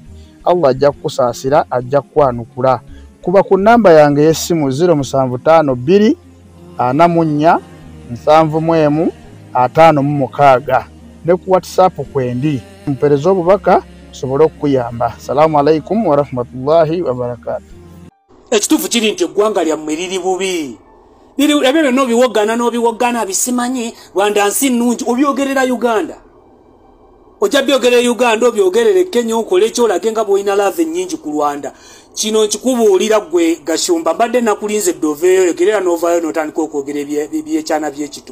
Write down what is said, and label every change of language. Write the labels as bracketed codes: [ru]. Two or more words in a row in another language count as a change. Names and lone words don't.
[lg] Allah ajja kukusaasira, ajja kukwanukula. Kuba ku nnamba yange y'essimu 0752 44 71 56 ne ku WhatsApp kwendi mpereza obubaka sobolo okuyamba. [ar] السلام عليكم ورحمة الله وبركاته. [lg] Ekitufu kiri nti eggwanga lyammwe liri bubi. Ebyo n'obiwogana bisimanyi Rwanda nsi nnungi obyogerera Uganda. Ojja byogerera Uganda obyogerere Kenya okole ekyolage nga bw'olina lave nnyingi ku Rwanda. Kino nkikubuulira ggwe Gashumba mbadde nakulinze doveeyo yogerera n'ovaayo n'otandika okwogera ebyekyana by'ekitu.